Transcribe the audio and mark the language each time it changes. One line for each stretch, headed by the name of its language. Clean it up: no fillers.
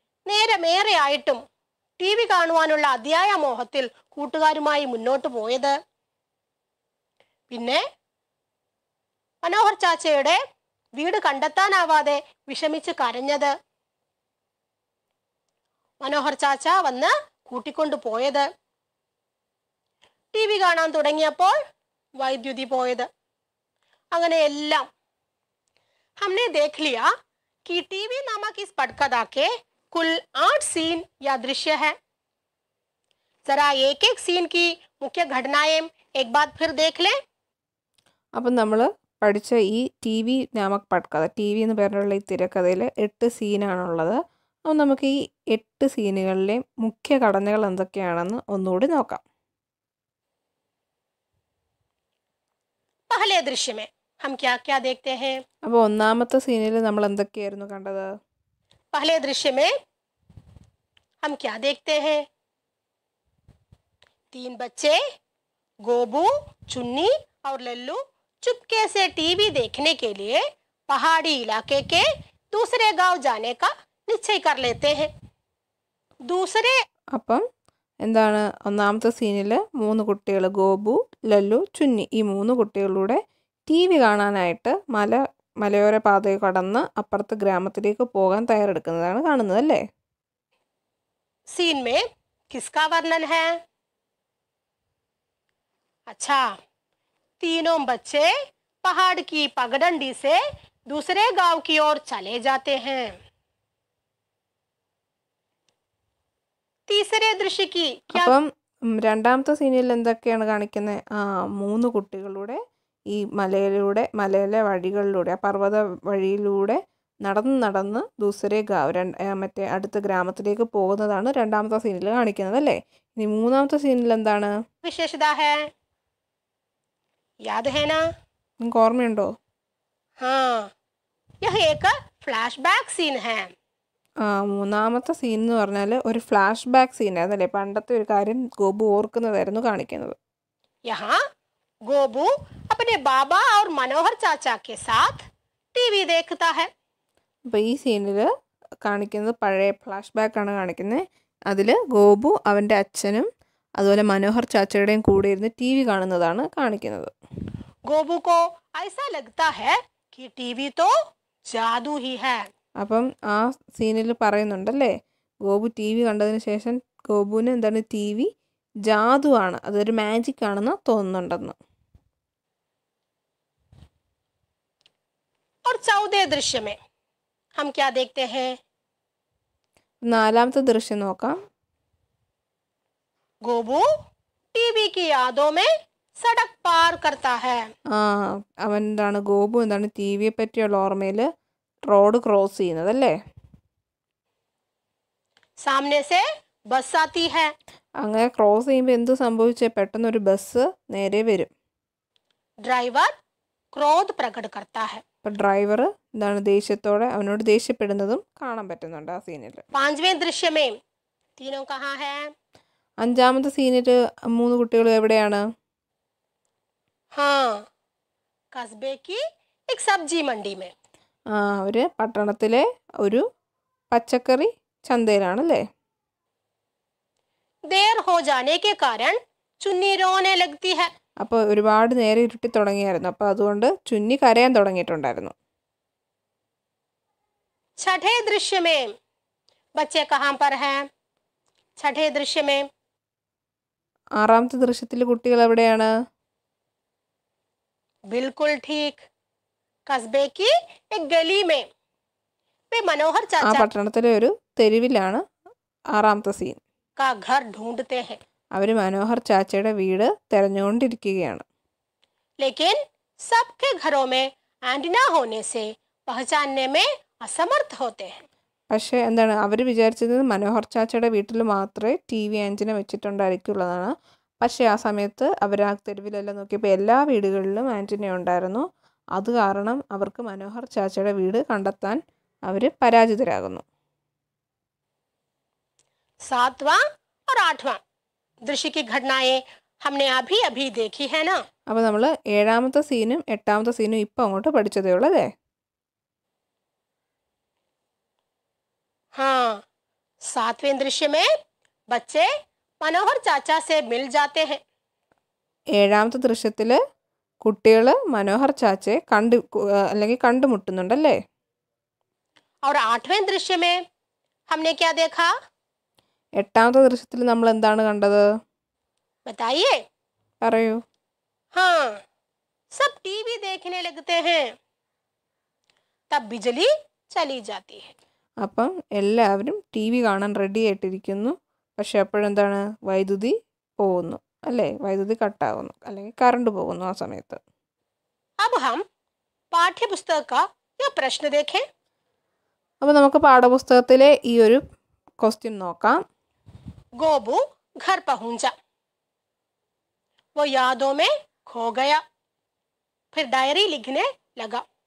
Malayalam: നേരമേറെയായിട്ടും T V കാണുവാനുള്ള അതിയായ മോഹത്തിൽ കൂട്ടുകാരുമായി മുന്നോട്ട് പോയത്, പിന്നെ മനോഹർ ചാച്ചയുടെ വീട് കണ്ടെത്താനാവാതെ വിഷമിച്ച് കരഞ്ഞത്, മനോഹർ ചാച്ച വന്ന് കൂട്ടിക്കൊണ്ടു പോയത്, ടി വി കാണാൻ തുടങ്ങിയപ്പോൾ വൈദ്യുതി പോയത്, അങ്ങനെ എല്ലാം.
Hindi: हमने देख लिया कि टीवी नामक इस पटकथा के कुल 8 सीन या दृश्य है. जरा एक एक सीन की मुख्य घटनाएं एक बार फिर देख लें.
Malayalam: അപ്പം നമ്മൾ പഠിച്ച ഈ ടി വി
Hindi: നാമക് പട്കഥ,
Malayalam: ടി വി എന്ന് പറഞ്ഞുള്ള ഈ തിരക്കഥയിൽ 8 സീനാണുള്ളത്. അപ്പോൾ നമുക്ക് ഈ 8 സീനുകളിലെയും മുഖ്യ ഘടനകൾ എന്തൊക്കെയാണെന്ന് ഒന്നുകൂടി നോക്കാം.
Hindi: पहले दृश्य में हम क्या क्या देखते हैं?
Malayalam: അപ്പോൾ ഒന്നാമത്തെ സീനിൽ നമ്മൾ എന്തൊക്കെയായിരുന്നു കണ്ടത്?
Hindi: पहले दृश्य में हम क्या देखते हैं? 3 बच्चे गोबू, चुन्नी और लल्लू चुपके से टीवी देखने के लिए पहाड़ी इलाके के दूसरे गांव जाने का निश्चय कर लेते हैं. दूसरे
Malayalam: അപ്പം എന്താണ് ഒന്നാമത്തെ സീനിൽ 3 കുട്ടികൾ, ഗോപു, ലല്ലു, ചുന്നി, ഈ 3 കുട്ടികളുടെ ടി വി കാണാനായിട്ട് മലയോര പാതയെ കടന്ന് അപ്പുറത്തെ ഗ്രാമത്തിലേക്ക് പോകാൻ തയ്യാറെടുക്കുന്നതാണ് കാണുന്നത് അല്ലേ?
Hindi: सीन में किसका वर्णन है? अच्छा, तीनों बच्चे पहाड़ की पगडंडी से दूसरे गांव की ओर चले जाते हैं. तीसरे दृश्य की क्या?
Malayalam: അപ്പം രണ്ടാമത്തെ സീനിൽ എന്തൊക്കെയാണ് കാണിക്കുന്നത്? 3 കുട്ടികളുടെ ഈ മലയിലെ വഴികളിലൂടെ, ആ പർവ്വത വഴിയിലൂടെ നടന്ന് നടന്ന്
Hindi: ദൂസരെ ഗാവ്
Malayalam: മറ്റേ അടുത്ത ഗ്രാമത്തിലേക്ക് പോകുന്നതാണ് രണ്ടാമത്തെ സീനിൽ കാണിക്കുന്നത് അല്ലേ. ഇനി മൂന്നാമത്തെ സീനിൽ എന്താണ്
Hindi: विशेषता है, याद है ना?
Malayalam: നിങ്ങൾക്ക് ഓർമ്മയുണ്ടോ?
Hindi: हाँ, यह एक फ्लैशबैक सीन है.
Malayalam: മൂന്നാമത്തെ സീൻ എന്ന് പറഞ്ഞാൽ ഒരു ഫ്ലാഷ് ബാക്ക് സീനായിരുന്നു അല്ലേ. പണ്ടത്തെ ഒരു കാര്യം ഗോപു ഓർക്കുന്നതായിരുന്നു കാണിക്കുന്നത്.
Hindi: यहाँ गोबू अपने बाबा और मनोहर चाचा के साथ टीवी देखता है.
Malayalam: അപ്പോൾ ഈ സീനിൽ കാണിക്കുന്നത് പഴയ ഫ്ലാഷ് ബാക്കാണ് കാണിക്കുന്നത്. അതിൽ ഗോപു അവൻ്റെ അച്ഛനും അതുപോലെ മനോഹർ ചാച്ചയുടെയും കൂടെ ഇരുന്ന് ടി വി കാണുന്നതാണ് കാണിക്കുന്നത്.
Hindi: गोबू को ऐसा लगता है कि टीवी तो जादू ही है.
Malayalam: അപ്പം ആ സീനിൽ പറയുന്നുണ്ടല്ലേ, ഗോപു ടി വി കണ്ടതിന് ശേഷം ഗോപുവിന് എന്താണ് ടി വി ജാദുവാണ്, അതൊരു മാജിക് ആണെന്ന് തോന്നുന്നുണ്ടെന്ന്.
Hindi: और चौथे दृश्य में हम क्या देखते हैं?
Malayalam: നാലാമത്തെ ദൃശ്യം നോക്കാം.
Hindi: गोबू टीवी की यादों में सड़क पार करता है.
Malayalam: അവൻ എന്താണ് ഗോപു എന്താണ് ടി വിയെ പറ്റിയുള്ള ഓർമ്മയിൽ റോഡ് ക്രോസ് ചെയ്യുന്നത് അല്ലേ.
Hindi: सामने से बस आती है.
Malayalam: അങ്ങനെ ക്രോസ് ചെയ്യുമ്പോൾ എന്ത് സംഭവിച്ചേ, പെട്ടെന്ന് ഒരു ബസ് നേരെ വരും.
Hindi: ड्राइवर क्रोध प्रकट करता है.
Malayalam: അപ്പം ഡ്രൈവർ എന്താണ് ദേഷ്യത്തോടെ അവനോട് ദേഷ്യപ്പെടുന്നതും കാണാൻ പറ്റുന്നുണ്ട് ആ സീനിൽ.
Hindi: पांचवें दृश्य में तीनों कहाँ है?
Malayalam: അഞ്ചാമത്തെ സീനിൽ മൂന്ന് കുട്ടികൾ എവിടെയാണ്?
Hindi: हाँ, कस्बे की एक सब्जी मंडी में.
Malayalam: അവർ പട്ടണത്തിലെ ഒരു പച്ചക്കറി ചന്തയിലാണല്ലേ.
Hindi: देर हो जाने के कारण चुन्नी रोने लगती है.
Malayalam: അപ്പോൾ ഒരുപാട് നേരെ ഇരുട്ടി തുടങ്ങിയായിരുന്നു. അപ്പോൾ അതുകൊണ്ട് ചുന്നി കരയാൻ തുടങ്ങിയിട്ടുണ്ടായിരുന്നു.
Hindi: छठे दृश्य में बच्चे कहाँ पर हैं? छठे दृश्य में
Malayalam: ആറാമത്തെ ദൃശ്യത്തിൽ കുട്ടികൾ എവിടെയാണ്?
Hindi: बिल्कुल ठीक, कस्बे की एक गली में वे मनोहर ആ चाचा
Malayalam: പട്ടണത്തിലെ ഒരു തെരുവിലാണ് ആറാമത്തെ സീൻ.
Hindi: का घर ढूंढते हैं.
Malayalam: അവർ മനോഹർ ചാച്ചയുടെ വീട് തിരഞ്ഞുകൊണ്ടിരിക്കുകയാണ്.
Hindi: लेकिन सबके घरों में एंटीना होने से पहचानने में असमर्थ होते हैं.
Malayalam: പക്ഷേ എന്താണ് അവർ വിചാരിച്ചത് മനോഹർ ചാച്ചയുടെ വീട്ടിൽ മാത്രമേ ടി വി ആൻറ്റിന വെച്ചിട്ടുണ്ടായിരിക്കുള്ളതാണ്. പക്ഷേ ആ സമയത്ത് അവർ ആ തെരുവിലെല്ലാം നോക്കിയപ്പോൾ എല്ലാ വീടുകളിലും ആൻറ്റിന ഉണ്ടായിരുന്നു. അത് കാരണം അവർക്ക് മനോഹർ ചാച്ചയുടെ വീട് കണ്ടെത്താൻ അവർ പരാജിതരാകുന്നു.
Hindi: सातवां और आठवां दृश्य की घटनाएं हमने अभी अभी देखी है ना.
Malayalam: അപ്പോൾ നമ്മൾ ഏഴാമത്തെ സീനും എട്ടാമത്തെ സീനും ഇപ്പം അങ്ങോട്ട് പഠിച്ചതേ ഉള്ളൂ അല്ലേ.
Hindi: हाँ, सातवें दृश्य में बच्चे मनोहर चाचा से मिल जाते हैं.
Malayalam: ഏഴാമത്തെ ദൃശ്യത്തിൽ കുട്ടികൾ മനോഹർ ചാച്ചയെ അല്ലെങ്കിൽ കണ്ടുമുട്ടുന്നുണ്ടല്ലേ.
Hindi: और आठवें दृश्य में हमने क्या देखा?
Malayalam: എട്ടാമത്തെ ദൃശ്യത്തിൽ നമ്മൾ എന്താണ് കണ്ടത്?
Hindi: बताइए.
Malayalam: പറയൂ.
Hindi: हाँ, सब टीवी देखने लगते हैं. तब बिजली चली जाती है.
Malayalam: അപ്പം എല്ലാവരും ടി വി കാണാൻ റെഡി ആയിട്ടിരിക്കുന്നു. പക്ഷെ അപ്പോഴെന്താണ് വൈദ്യുതി പോകുന്നു അല്ലേ, വൈദ്യുതി കട്ടാകുന്നു അല്ലെങ്കിൽ കറണ്ട് പോകുന്നു ആ സമയത്ത്.
Hindi: अब हम पाठ्य पुस्तक का यह प्रश्न देखें.
Malayalam: അപ്പോൾ നമുക്ക് പാഠപുസ്തകത്തിലെ ഈ ഒരു ക്വസ്റ്റ്യൻ നോക്കാം.
Hindi: गोबू घर पहुंचा, वो यादों में खो गया, फिर डायरी लिखने लगा.